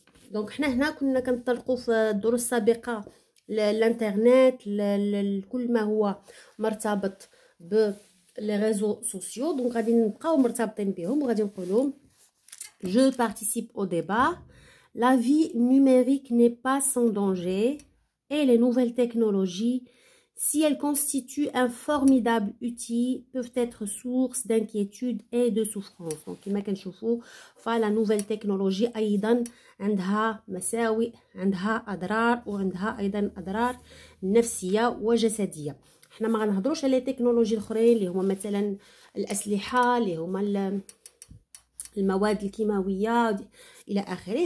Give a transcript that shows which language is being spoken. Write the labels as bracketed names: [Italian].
[Arabic] دونك حنا هنا كنا كنطلقوا في الدروس السابقه الانترنت، كل ما هو مرتبط ب لي ريزو سوسيو. دونك غادي نبقاو مرتبطين بهم وغادي نقولوا je participe au débat. [French] La vie numérique n'est pas sans danger et les nouvelles technologies, si elles constituent un formidable outil, peuvent être source d'inquiétude et de souffrance. [Arabic] Donc, كما كنشوفوا فلا nouvelle technologie أيضا عندها مساوئ، عندها أضرار، وعندها أيضا أضرار نفسية وجسدية. حنا ما غنهضروش على التكنولوجي الأخرين اللي هما مثلا الأسلحة، اللي هما المواد الكيماويه الى اخره.